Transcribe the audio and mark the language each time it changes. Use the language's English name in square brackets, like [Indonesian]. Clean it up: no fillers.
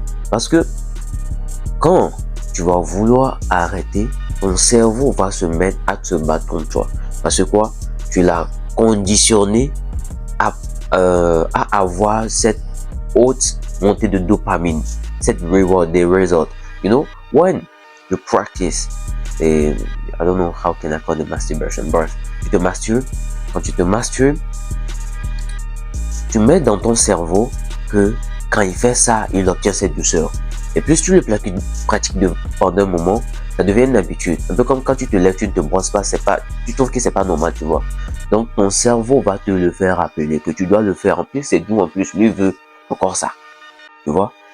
[French] Parce que quand tu vas vouloir arrêter, ton cerveau va se mettre à se battre contre toi. Parce que quoi? Tu l'as conditionné à avoir cette haute montée de dopamine, cette reward, des results. [English] You know, when you practice, I don't know how can I call the masturbation, but [French] tu te masturbes. Quand tu te masturbes, tu mets dans ton cerveau que quand il fait ça, il obtient cette douceur. Et plus tu le pratiques pendant un moment, ça devient une habitude. Un peu comme quand tu te lèves, tu ne te brosses pas, tu trouves que c'est pas normal, tu vois. Donc ton cerveau va te le faire rappeler que tu dois le faire. En plus, c'est doux, en plus, lui veut encore ça. Tu vois.